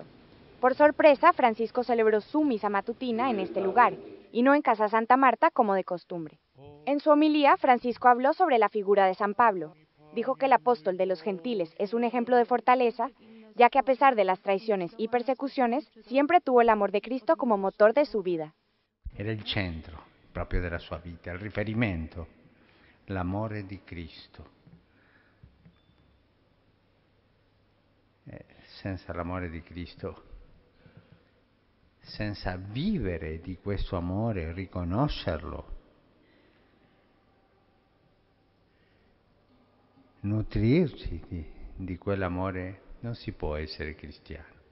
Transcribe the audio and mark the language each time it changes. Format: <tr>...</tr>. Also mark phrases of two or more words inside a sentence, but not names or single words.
<es>Por sorpresa, Francisco celebró su misa matutina en este lugar, y no en Casa Santa Marta como de costumbre. En su homilía, Francisco habló sobre la figura de San Pablo. Dijo que el apóstol de los gentiles es un ejemplo de fortaleza ya que a pesar de las traiciones y persecuciones, siempre tuvo el amor de Cristo como motor de su vida.</es> <it>Era il centro proprio della sua vita, il riferimento, l'amore di Cristo. Senza l'amore di Cristo, senza vivere di questo amore, riconoscerlo, nutrirsi di quell'amore, non si può essere cristiano.</it>